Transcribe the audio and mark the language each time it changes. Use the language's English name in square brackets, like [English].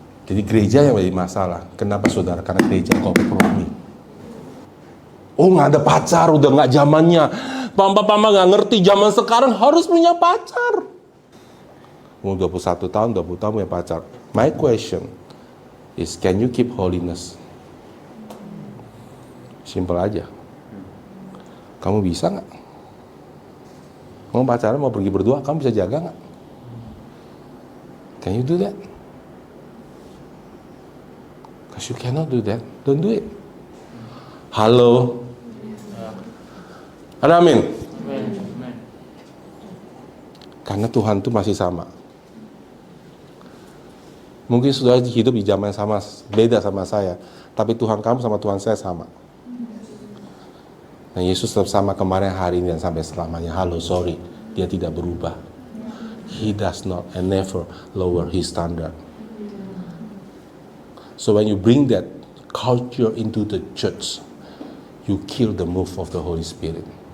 [Indonesian] Jadi gereja yang menjadi masalah. Kenapa saudara? Karena gereja kompromi. Oh, nggak ada pacar, udah nggak zamannya. Papa nggak ngerti zaman sekarang harus punya pacar. Mau 21 tahun, 20 tahun punya pacar. [English] My question is, can you keep holiness? [Indonesian] Simple aja. Kamu bisa nggak? Mau pacaran, mau pergi berdua, kamu bisa jaga nggak? [English] Can you do that? Because you cannot do that. Don't do it. Halo. [Indonesian] Ada amin? Karena Tuhan itu masih sama. Mungkin sudah hidup di zaman sama, beda sama saya. Tapi Tuhan kamu sama Tuhan saya sama. Nah, Yesus tetap sama kemarin, hari ini, dan sampai selamanya. Halo, sorry. Dia tidak berubah. [English] He does not and never lower his standard. So when you bring that culture into the church, you kill the move of the Holy Spirit.